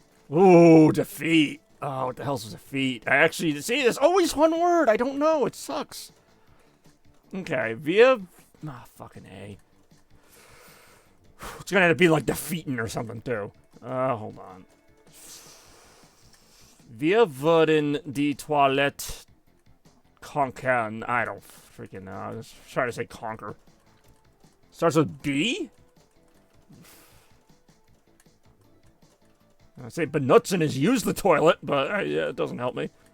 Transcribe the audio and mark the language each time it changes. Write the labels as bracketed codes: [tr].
[en] Ooh, defeat. Oh, what the hell's a defeat? I actually, see, there's always one word. I don't know. It sucks. Okay, via... Ah, fucking A. It's gonna have to be like defeating or something, too. Hold on. [de] Wir würden die Toilette conquern. [en] I don't freaking know. I was trying to say conquer. Starts with B? I say benutzen is use the toilet, but yeah, it doesn't help me.